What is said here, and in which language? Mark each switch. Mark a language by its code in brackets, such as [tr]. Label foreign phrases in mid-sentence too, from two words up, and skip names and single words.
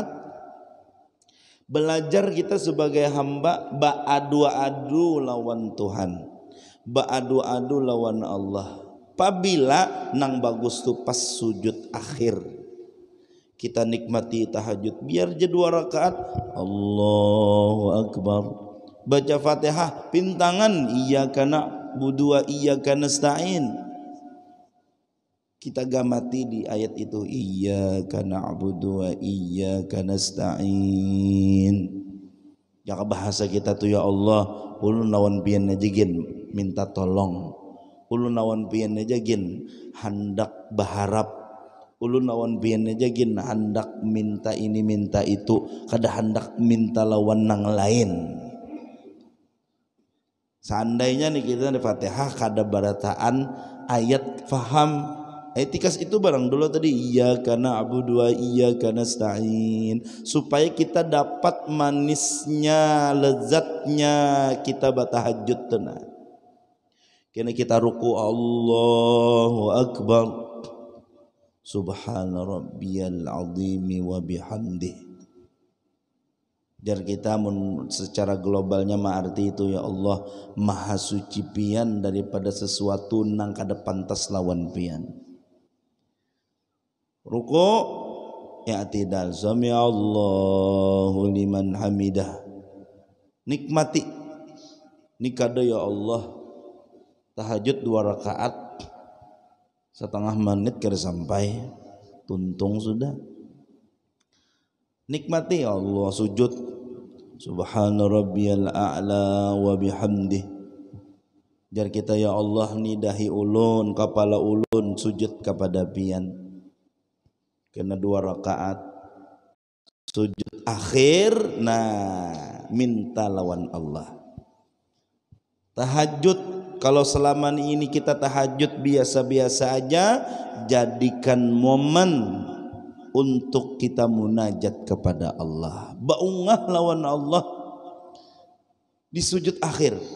[bjn] Belajar kita sebagai hamba ba'adu-adu lawan Tuhan, ba'adu-adu lawan Allah. Apabila nang bagus tu pas sujud akhir kita nikmati tahajud biar je 2 rakaat [ar] الله أكبر [bjn] baca Fatihah pintangan [ar] إياك نعبد وإياك نستعين. [bjn] Kita gamati di ayat itu [ar] إياك نعبد وإياك نستعين. [bjn] Jaka bahasa kita tuh ya Allah, ulun lawan pian najigin minta tolong, ulun lawan pian najigin hendak berharap, ulun lawan pian najigin hendak minta ini minta itu, kada hendak minta lawan nang lain. Seandainya nih kita di Fatihah kada barataan ayat faham etikas itu barang dulu tadi [ar] إياك نعبد وإياك نستعين, [bjn] supaya kita dapat manisnya lezatnya kita bertahajud tenang. Kena kita ruku [ar] الله أكبر سبحان ربي العظيم وبحمده. [bjn] Jar kita secara globalnya arti itu ya Allah maha suci pian daripada sesuatu nang kada pantas lawan pian. Ruku i'tidal [ar] سمع الله لمن حمده, [bjn] nikmati nikada ya Allah tahajud 2 rakaat setengah menit kira sampai tuntung sudah. Nikmati ya Allah sujud [ar] سبحان ربي الأعلى وبحمده. [bjn] Jar kita ya Allah nidahi ulun kepala ulun sujud kepada pian. Kena 2 rakaat sujud akhir, nah minta lawan Allah. Tahajud kalau selama ini kita tahajud biasa-biasa aja, jadikan momen untuk kita munajat kepada Allah, baungah lawan Allah di sujud akhir.